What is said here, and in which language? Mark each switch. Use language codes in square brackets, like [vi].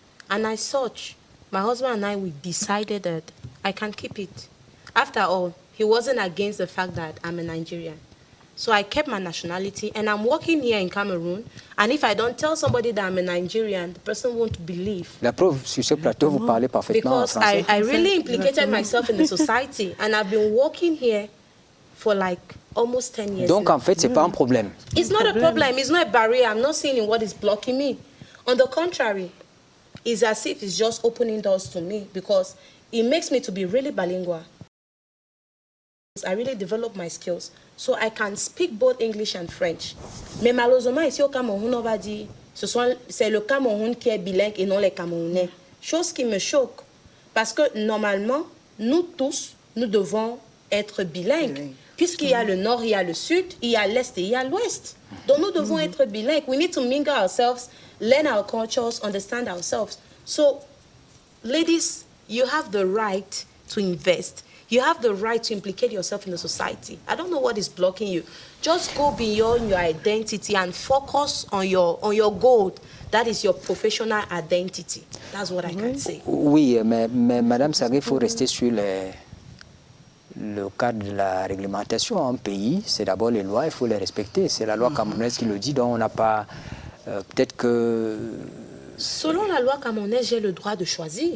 [en] And as such, my husband and I, we decided that I can keep it. After all, he wasn't against the fact that I'm a Nigerian. So I kept my nationality, and I'm working here in Cameroon. And if I don't tell somebody that I'm a Nigerian, the person won't believe. [fr] La preuve, sur ce plateau, vous parlez parfaitement [en] because [fr] français. [en] I really implicated myself in the society, and I've been working here for like almost 10 years. [fr] Donc, [en] now. [fr] en fait, c'est pas un problème. [en] It's not a problem. It's not a barrier. I'm not seeing what is blocking me. On the contrary, it's as if it's just opening doors to me because it makes me to be really bilingual. I really develop my skills. So I can speak both English and French. [fr] Mais malheureusement, ici au Cameroun, on va dire, c'est le Cameroun qui est bilingue et non les Camerounais. Chose qui me choque. Parce que normalement, nous tous, nous devons être bilingues. Puisqu'il y a le nord, il y a le sud, il y a l'est et il y a l'ouest. Donc nous devons être bilingues. [en] We need to mingle ourselves, learn our cultures, understand ourselves. So, ladies, you have the right to invest. You have the right to implicate yourself in the society. I don't know what is blocking you. Just go beyond your identity and focus on your goal. That is your professional identity. That's what I can say. [fr] Oui, mais Madame Sargué, il faut rester sur le cadre de la réglementation. En pays, c'est d'abord les lois, il faut les respecter. C'est la loi camerounaise qui le dit, donc on n'a pas... peut-être que... Selon la loi camerounaise, j'ai le droit de choisir.